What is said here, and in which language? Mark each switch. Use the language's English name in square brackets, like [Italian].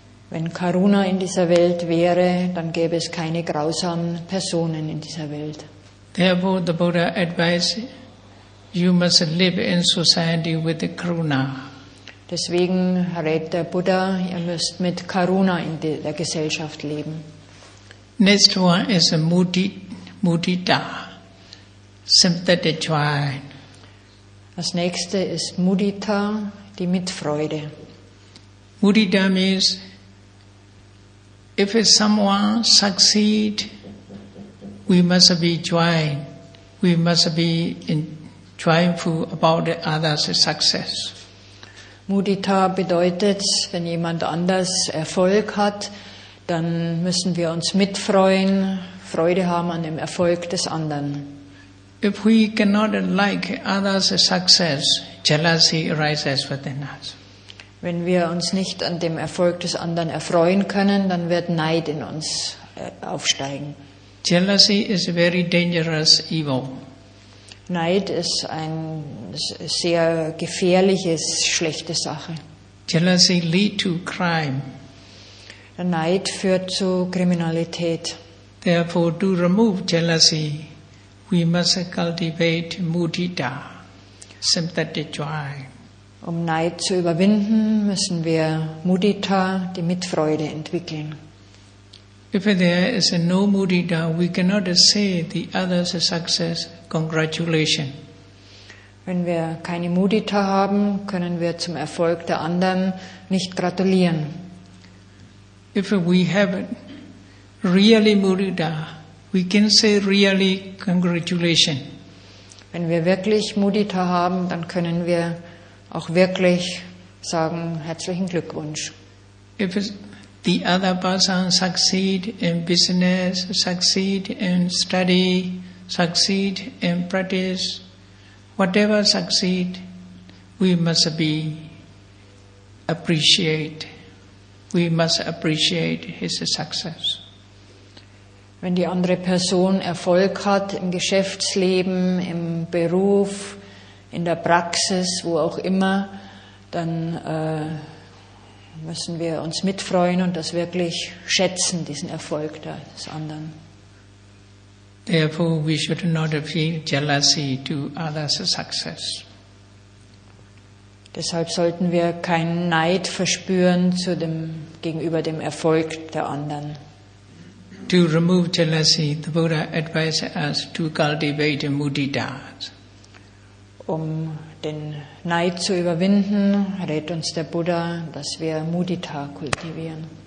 [German] Wenn Karuna in dieser Welt wäre, dann gäbe es keine grausamen Personen in dieser Welt. [English] Therefore, the Buddha advised you must live in society with the karuna. [German] Deswegen rät der Buddha, ihr müsst mit Karuna in der Gesellschaft leben. [English] Next one is a mudita, sympathetic joy. [German] Das nächste ist Mudita, die Mitfreude. [English] Mudita means if someone succeed, we must be joyful. We must be joyful about the other's success. [German] Mudita bedeutet, wenn jemand anders Erfolg hat, dann müssen wir uns mitfreuen, Freude haben an dem Erfolg des anderen. [English] If we cannot like others' success, jealousy arises within us. [German] Wenn wir uns nicht an dem Erfolg des anderen erfreuen können, dann wird Neid in uns aufsteigen. [English] Jealousy is a very dangerous evil. [German] Neid ist eine sehr gefährliche, schlechte Sache. [English] Jealousy leads to crime. [German] Der Neid führt zu Kriminalität. [English] Therefore, to remove jealousy, we must cultivate mudita, sympathetic joy. [German] Um Neid zu überwinden, müssen wir Mudita, die Mitfreude, entwickeln. [English] If there is no mudita, we cannot say the other's success, congratulations. [German] Wenn wir keine Mudita haben, können wir zum Erfolg der anderen nicht gratulieren. [English] If we have really mudita, we can say really congratulations. [German] Wenn wir wirklich Mudita haben, dann können wir auch wirklich sagen, herzlichen Glückwunsch. [English] If the other person succeed in business, succeed in study, succeed in practice, whatever succeed, we must appreciate his success. [German] Wenn die andere Person Erfolg hat im Geschäftsleben, im Beruf, in der Praxis, wo auch immer, dann müssen wir uns mitfreuen und das wirklich schätzen, diesen Erfolg des anderen. [English] Therefore, we should not feel jealousy to others' success. [German] Deshalb sollten wir keinen Neid verspüren gegenüber dem Erfolg der anderen. [English] To remove jealousy, the Buddha advised us to cultivate mudita. [German] Um den Neid zu überwinden, rät uns der Buddha, dass wir Mudita kultivieren.